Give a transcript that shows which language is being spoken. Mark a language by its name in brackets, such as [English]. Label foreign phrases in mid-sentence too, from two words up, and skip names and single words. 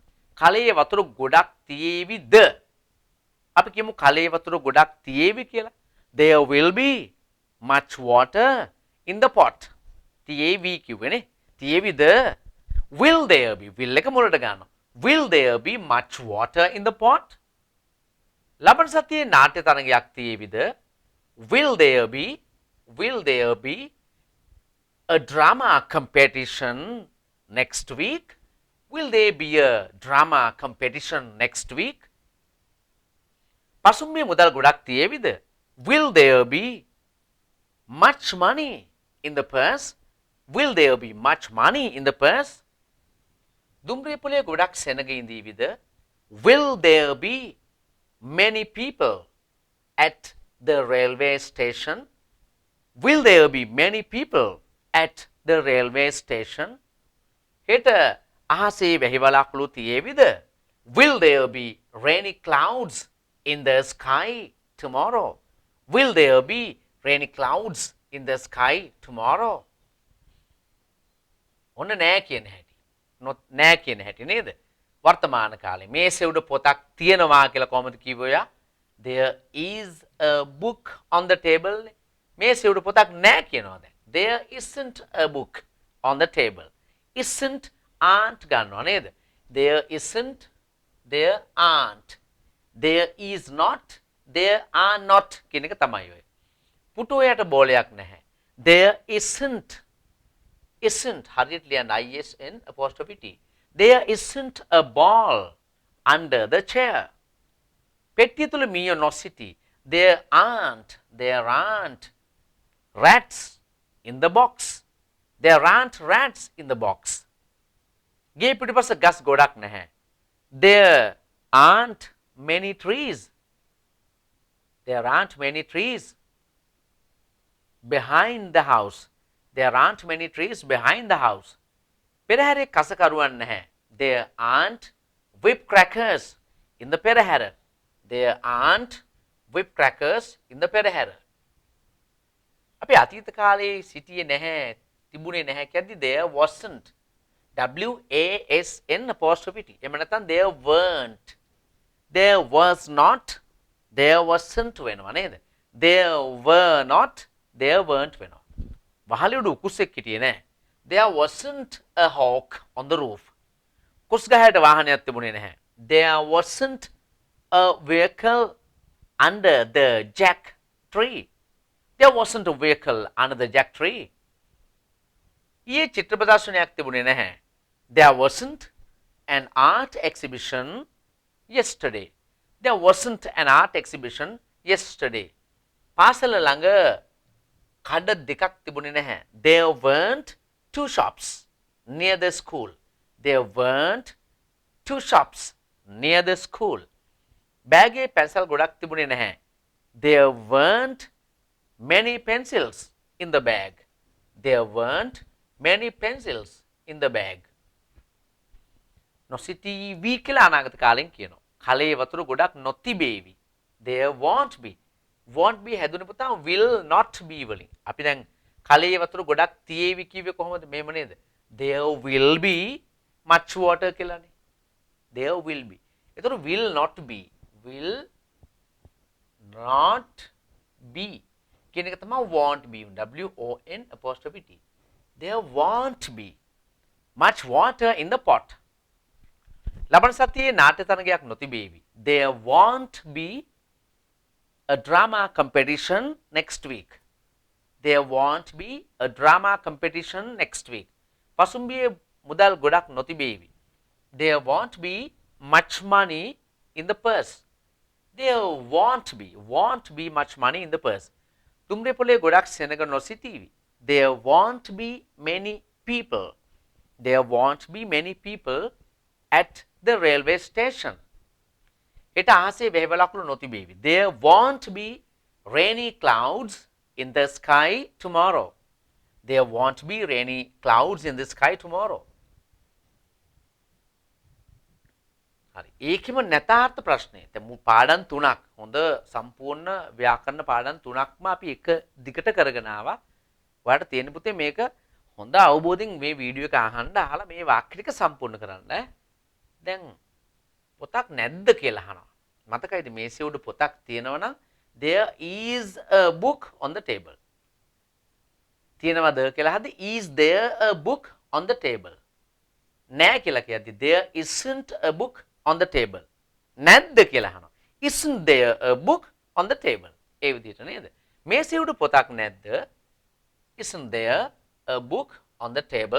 [Sinhala] කලයේ වතුර ගොඩක් තියේවිද? අපි කියමු කලයේ වතුර ගොඩක් තියේවි කියලා. [English] There will be much water in the pot. [Sinhala] තියේවි කියුවනේ. තියේවිද? [English] Will there be? will [Sinhala] එක මුලට ගන්නවා. [English] Will there be much water in the pot? [Sinhala] ලබන සතියේ නාට්‍ය තරඟයක් තියේවිද? [English] Will there be a drama competition next week? Will there be a drama competition next week? [Sinhala] පසුම්බියේ මුදල් ගොඩක් තියේවිද? [English] Will there be much money in the purse? Will there be much money in the purse? [Sinhala] දුම්රිය පොලේ ගොඩක් සෙනග ඉඳීවිද? [English] Will there be many people at the railway station? Will there be many people at the railway station? [Sinhala] හෙට අහසේ වැහිවලාකුළු තියේවිද? [English] Will there be rainy clouds in the sky tomorrow? Will there be rainy clouds in the sky tomorrow? [Sinhala] ඔන්න නෑ කියන හැටි. නෑ කියන හැටි නේද? වර්තමාන කාලේ මේසේ උඩ පොතක් තියෙනවා කියලා කොහොමද කිව්වොයා? [English] There is a book on the table. [Sinhala] මේසේ උඩ පොතක් නෑ කියනවා දැන්. [English] There isn't a book on the table. Isn't aren't [Sinhala] ගන්නවා නේද? [English] There isn't, there aren't. There is not, there are not [Sinhala] කියන එක තමයි ඔය. පුටුවයට බෝලයක් නැහැ. [English] There isn't [Sinhala] හරියට ලියන්න [English] ISN apostrophe T. There isn't a ball under the chair. [Sinhala] පෙට්ටිය තුල මීයෝ නොසිටි. [English] There aren't rats in the box. There aren't rats in the box. [Sinhala] ගේ පිටිපස්ස ගස් ගොඩක් නැහැ. [English] There aren't many trees. There aren't many trees behind the house. There aren't many trees behind the house. [Sinhala] පෙරහැරේ කසකරුවන් නැහැ. [English] There aren't whip crackers in the පෙරහැර. There aren't whip crackers in the පෙරහැර. [Sinhala] අපි අතීත කාලේ සිටියේ නැහැ, තිබුණේ නැහැ කියද්දි [English] there wasn't. WASN apostrophe T. [Sinhala] එහෙම නැත්නම් [English] there weren't. There was not. There wasn't [Sinhala] වෙනවා නේද? [English] There were not. There weren't වෙනවා. [Sinhala] වහලේ උඩ උකුස්සෙක් හිටියේ නැහැ. [English] There wasn't a hawk on the roof. [Sinhala] කුස්ගහයට වාහනයක් තිබුණේ නැහැ. [English] There wasn't a vehicle under the jack tree. There wasn't a vehicle under the jack tree. [Sinhala] ඊයේ චිත්‍ර ප්‍රදර්ශනයක් තිබුණේ නැහැ. [English] There wasn't an art exhibition yesterday. There wasn't an art exhibition yesterday. [Sinhala] පාසල ළඟ කඩ දෙකක් තිබුණේ නැහැ. [English] There weren't two shops near the school. There weren't two shops near the school. [Sinhala] බෑගේ පැන්සල් ගොඩක් තිබුණේ නැහැ. [English] There weren't many pencils in the bag. There weren't many pencils in the bag. [Sinhala] නොසිටීවි කියලා අනාගත කාලෙන් කියනවා. කලේ වතුර ගොඩක් නොතිබේවි. [English] There won't be. Won't be [Sinhala] හැදුන පුතා [English] will not be වලින්. [Sinhala] අපි දැන් කලේ වතුර ගොඩක් තියේවි කිව්වේ කොහොමද? මේව නේද? [English] There will be much water කියලානේ. There will be. ඒතර will not be. Will not be [Sinhala] කියන එක තමයි [English] won't be. W O N apostrophe T. There won't be much water in the pot. [Sinhala] ලබන සතියේ නාට්‍ය තරගයක් නොතිබේවි. [English] There won't be a drama competition next week. There won't be a drama competition next week. [Sinhala] පසුම්බියේ මුදල් ගොඩක් නොතිබේවි. [English] There won't be much money in the purse. There won't be much money in the purse. [Sinhala] තුම්රේ පොලේ ගොඩක් සෙනග නොසිටීවි. [English] There won't be many people. There won't be many people at the railway station. [Sinhala] හෙට අහසේ වැහිවලාකුළු නොතිබේවි. [English] There won't be rainy clouds in the sky tomorrow. There won't be rainy clouds in the sky tomorrow. [Sinhala] හරි. ඒකෙම නැතාර්ථ ප්‍රශ්නේ. දැන් පාඩම් තුනක් හොඳ සම්පූර්ණ ව්‍යාකරණ පාඩම් තුනක්ම අපි එක දිගට කරගෙන ආවා. ඔයාලට තියෙන පුතේ මේක හොඳ අවබෝධයෙන් මේ වීඩියෝ එක අහන්න අහලා මේ වාක්‍ය ටික සම්පූර්ණ කරන්න. දැන් පොතක් නැද්ද කියලා අහනවා. මතකයිද මේසෙ උඩ පොතක් තියෙනවා නම් [English] there is a book on the table. [Sinhala] තියෙනවද කියලා අහද්දි [English] is there a book on the table. [Sinhala] නෑ කියලා කියද්දි [English] there isn't a book on the table. [Sinhala] නැද්ද කියලා අහනවා. [English] isn't there a book on the table. [Sinhala] ඒ විදිහට නේද? මේසෙ උඩ පොතක් නැද්ද? [English] isn't there a book on the table?